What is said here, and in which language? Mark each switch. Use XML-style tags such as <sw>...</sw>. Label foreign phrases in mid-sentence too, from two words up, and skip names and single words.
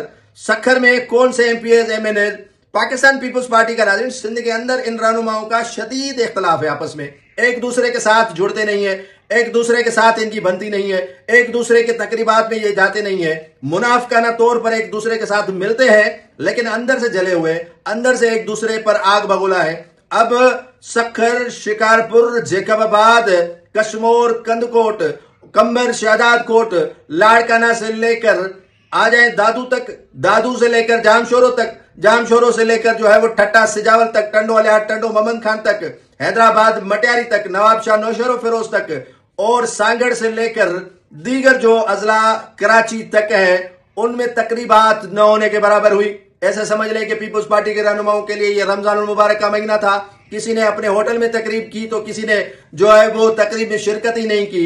<ur>سکھر میں کون سے ایم پی ایس، ایم این ایس، پاکستان پیپلز پارٹی کا ناظرین سندھ کے اندر ان رہنماؤں کا شدید اختلاف ہے، آپس میں ایک دوسرے کے ساتھ جڑتے نہیں ہے، ایک دوسرے کے ساتھ ان کی بنتی نہیں ہے، ایک دوسرے کے تقریبات میں یہ جاتے نہیں ہے، منافقانہ طور پر ایک دوسرے کے ساتھ ملتے ہیں، لیکن اندر سے جلے ہوئے، اندر سے ایک دوسرے پر آگ بگولا ہے. اب سکھر، شکارپور، جیکب آباد، کشمور، کندھکوٹ، قمبر، شہداد کوٹ، لاڑکانہ سے لے کر آ جائے دادو تک، دادو سے لے کر جامشورو تک، جامشورو سے لے کر جو ہے وہ ٹھٹہ سجاول تک، ٹنڈو الیار، ٹنڈو محمد خان تک، حیدرآباد مٹیاری تک، نواب شاہ نوشہرو فیروز تک، اور سانگھڑ سے لے کر دیگر جو اضلاع کراچی تک ہے، ان میں تقریبات نہ ہونے کے برابر ہوئی. ایسے سمجھ لیں کہ پیپلز پارٹی کے رہنماؤں کے لیے یہ رمضان مبارک کا مہینہ تھا. کسی نے اپنے ہوٹل میں تقریب کی تو کسی نے جو ہے وہ تقریب میں شرکت ہی نہیں کی.</ur>